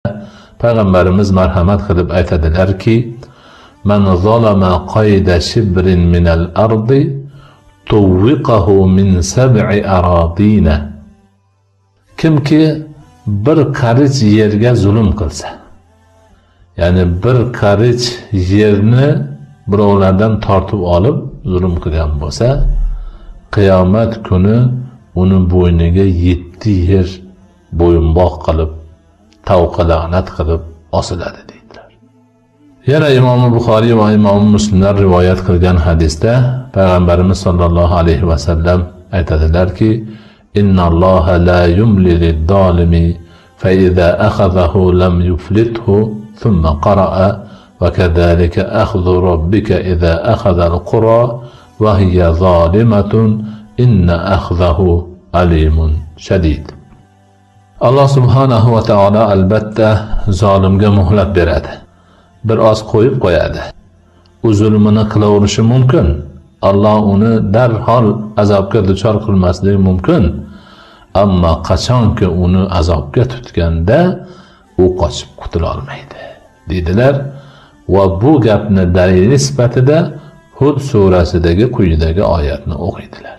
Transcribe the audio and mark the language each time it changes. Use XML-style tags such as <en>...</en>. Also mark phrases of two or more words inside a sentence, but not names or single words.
<uz>Payg'ambarimiz marhamat qilib aytadilarki,</uz> <ar>"من ظلم قيد شبر من الأرض طوقه من سبع أرضين."</ar> <uz>Kimki bir qarich yerga zulm qilsa, ya'ni bir qarich yerni birovlardan tortib olib zulm qilgan bo'lsa, qiyomat kuni uni bo'yniga 7 yer bo'yinbog' qilib, tavqa la'nat qilib osiladi deydilar. Yana Imom Buxoriy va Imom Muslimlar rivoyat qilgan hadisda Payg'ambarimiz</uz> <ar>صلى الله عليه وسلم</ar> <uz>aytadilarki,</uz> <ar>"إن الله لا يملي للظالم فإذا أخذه لم يفلته." ثم قرأ وكذلك أخذ ربك إذا أخذ القرى وهي ظالمة إن أخذه أليم شديد.</ar> <uz>Alloh</uz> <ar>سبحانه وتعالى</ar> <uz>albatta zolimga muhlat beradi. Bir oz qo'yib qo'yadi. U zulmini qilaverishi mumkin. Alloh uni darhol azobga duchor qilmasligi mumkin. Ammo qachonki uni azobga tutganda u qochib qutula olmaydi, dedilar va bu gapni dalili sifatida Hud surasidagi quyidagi oyatni o'qiydilar.</uz>